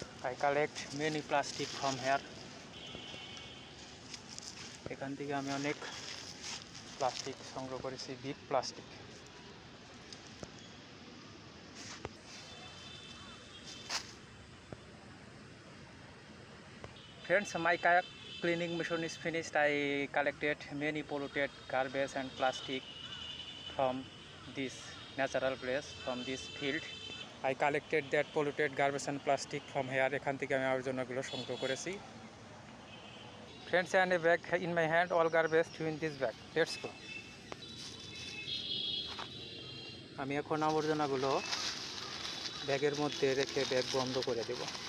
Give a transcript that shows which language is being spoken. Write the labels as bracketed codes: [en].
[en] I collect many plastic from here. [bn] এখান থেকে আমি অনেক প্লাস্টিক সংগ্রহ করেছি, [en] Big plastic. Friends, my kayak cleaning mission is finished. I collected many polluted garbage and plastic from this natural place, from this field. I collected that polluted garbage and plastic from here. [bn] এখান থেকে আমি আবর্জনাগুলো সংগ্রহ করেছি। [en] Friends, and a bag in my hand, all garbage in this bag. Let's go. [bn] আমি এখন আবর্জনাগুলো ব্যাগের মধ্যে রেখে ব্যাগ বন্ধ করে দেব।